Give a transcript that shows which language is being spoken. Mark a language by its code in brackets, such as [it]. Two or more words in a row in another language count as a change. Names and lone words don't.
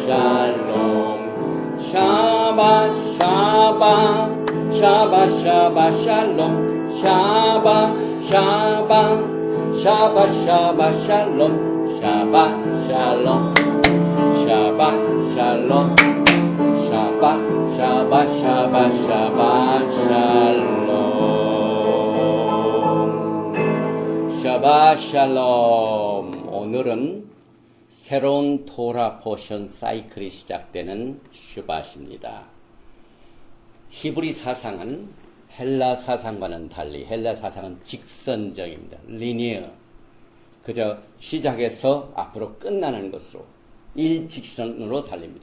[he] שלום שבת שבת שבת שבת שלום שבת שבת שבת שבת שלום שבת שלום שבת שלום שבת שבת שבת שבת שלום שבת שלום. [ko] 오늘은 새로운 토라 포션 사이클이 시작되는 슈밧입니다. 히브리 사상은 헬라 사상과는 달리 헬라 사상은 직선적입니다. 리니어. 그저 시작해서 앞으로 끝나는 것으로 일직선으로 달립니다.